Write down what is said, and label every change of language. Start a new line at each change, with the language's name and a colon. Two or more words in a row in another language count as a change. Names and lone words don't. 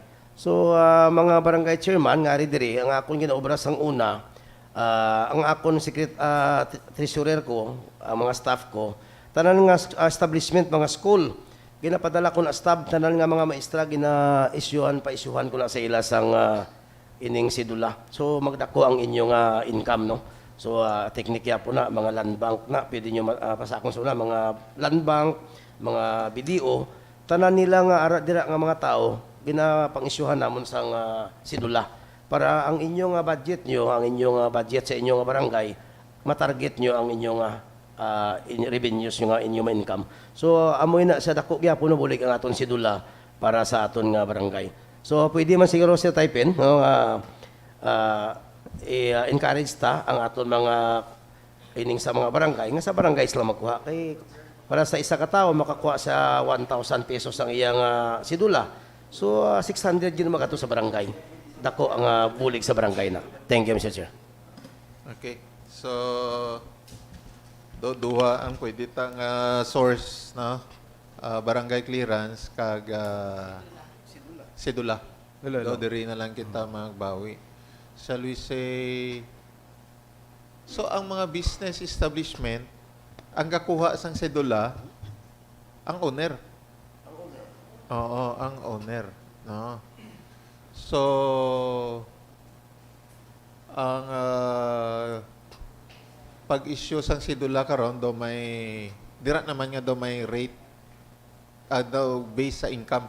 Hiligaynon: So mga barangay chairman nga diri ang akong ginaobra sang una, ang akong treasurer ko, ang mga staff ko, tanan nga establishment mga school, ginapadala ko na staff tanan nga mga maestra gina-isyuhan ko na sa ila sang ining sidula. So magdako ang inyong income no. So, teknikya po na, mga land bank na, pwede nyo pasakong sa mga land bank, mga BDO, tanan nila nga dira nga mga tao, ginapang-isyuhan namon sa sidula. Para ang inyong budget nyo, ang inyong budget sa inyong barangay, matarget nyo ang inyong revenues, yung inyong income. So, amoy na sa dako, kaya po nabulig ang aton sidula para sa aton nga barangay. So, pwede man siguro siya type-in, no, encourage ta ang aton mga ining sa mga barangay nga sa barangay sila magkuha kay para sa isa ka tawo makakuha sa 1,000 pesos ang iyang sidula so 600 yun makato sa barangay dako ang bulig sa barangay na.
English: Thank you, Mr. Chair. Okay. So,
Hiligaynon: duha ang pwede tang source na barangay clearance kag sidula. Do diri na lang kita magbawi.
English: Shall we say,
Hiligaynon: so ang mga
English: business establishment,
Hiligaynon: ang kakuha sang sedula, ang owner. Oo, ang owner. No? So, ang pag-issue sang sedula karon do may, dira naman nga do may rate, daw based sa income.